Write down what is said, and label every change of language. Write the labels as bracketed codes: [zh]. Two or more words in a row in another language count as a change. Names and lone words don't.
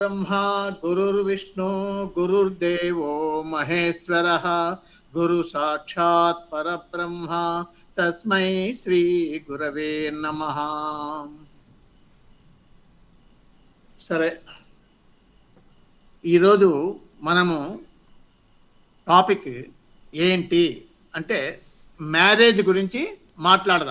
[sa] ब्रह्मा गुरुर्विष्णु गुरुर्देवो महेश्वरः गुरु साक्षात् परब्रह्म तस्मै శ్రీ గురవే నమః. [te] సరే, ఈరోజు మనము టాపిక్ ఏంటి అంటే మ్యారేజ్ గురించి మాట్లాడదాం.